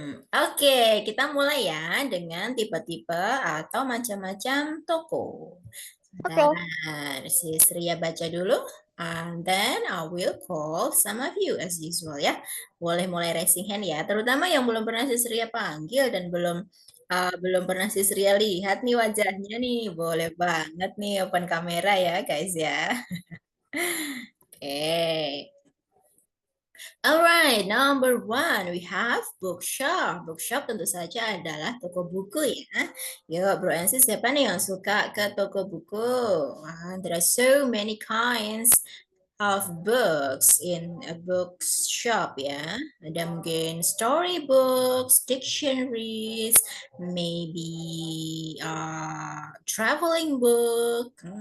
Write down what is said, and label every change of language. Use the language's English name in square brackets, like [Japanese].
[Indonesian] Oke, kita mulai ya dengan tipe-tipe atau macam-macam toko. Sebentar, Sis Ria baca dulu. [English] And then I will call some of you as usual ya. [Indonesian] Boleh mulai [English] raising hand [Indonesian] ya. Terutama yang belum pernah Sis Ria panggil dan belum pernah Sis Ria lihat nih wajahnya nih. Boleh banget nih open kamera ya guys ya. Oke. [English] Alright, number 1 we have bookshop. [Indonesian] Bookshop tentu saja adalah toko buku ya. Yuk, bro and sis, siapa nih yang suka ke toko buku? [English] There are so many kinds of books in a bookshop ya. [Indonesian] Ada mungkin storybooks, dictionaries, [English] maybe traveling book.